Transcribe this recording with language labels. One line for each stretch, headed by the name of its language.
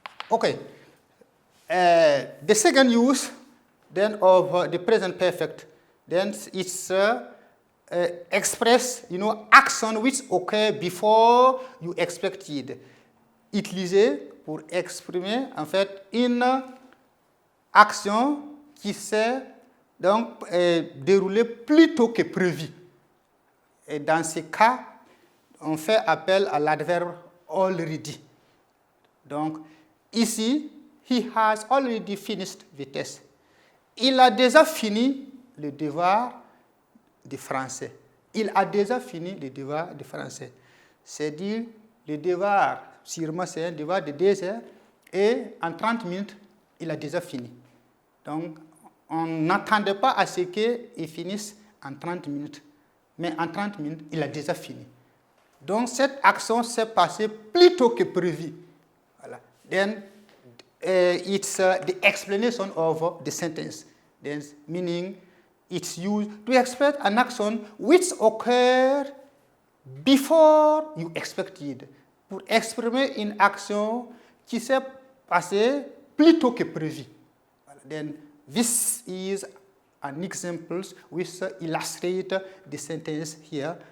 English: Okay. The second use then of the present perfect, then it's express, action which occur before you expected.
French: Utilisé pour exprimer en fait une action qui s'est donc déroulée plus tôt que prévu. Et dans ce cas, on fait appel à l'adverbe already. Donc, ici,
English: he has already finished the test.
French: Il a déjà fini le devoir de français. Il a déjà fini le devoir de français. C'est-à-dire, le devoir, sûrement c'est un devoir de 2 heures, et en 30 minutes, il a déjà fini. Donc, on n'attendait pas à ce qu'il finisse en 30 minutes. Mais en 30 minutes, il a déjà fini. Donc, cette action s'est passée plus tôt que prévu.
English: then it's the explanation of the sentence. Then meaning it's used to express an action which occurred before you expected.
French: Pour exprimer une action qui s'est passée plus tôt que prévu.
English: Then this is an example which illustrates the sentence here.